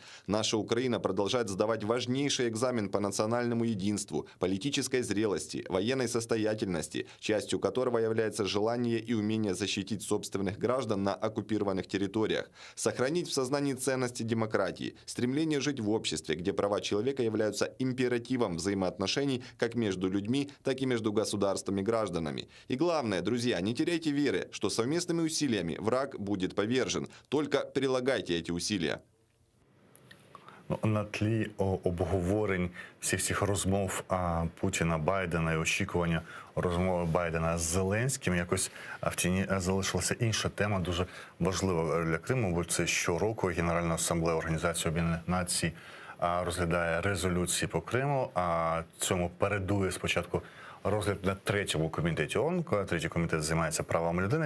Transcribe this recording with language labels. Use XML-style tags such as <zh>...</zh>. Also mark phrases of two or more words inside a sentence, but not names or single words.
<ru>Наша Украина продолжает сдавать важнейший экзамен по национальному единству, политической зрелости, военной состоятельности, частью которого является желание и умение защитить собственных граждан на оккупированных территориях, сохранить в сознании ценности демократии, стремление жить в обществе, где права человека являются императивом взаимоотношений как между людьми, так и между государствами и гражданами. И главное, друзья, не теряйте веры, что совместными усилиями враг будет повержен. Только прилагайте эти усилия.</ru> <uk>На тлі обговорень всіх розмов Путіна, Байдена і очікування розмови Байдена з Зеленським, якось в тіні залишилася інша тема, дуже важлива для Криму, бо це щороку Генеральна асамблея Організації Об'єднаних Націй розглядає резолюції по Криму, а цьому передує спочатку розгляд на третьому комітеті ООН, коли третій комітет займається правами людини.</uk>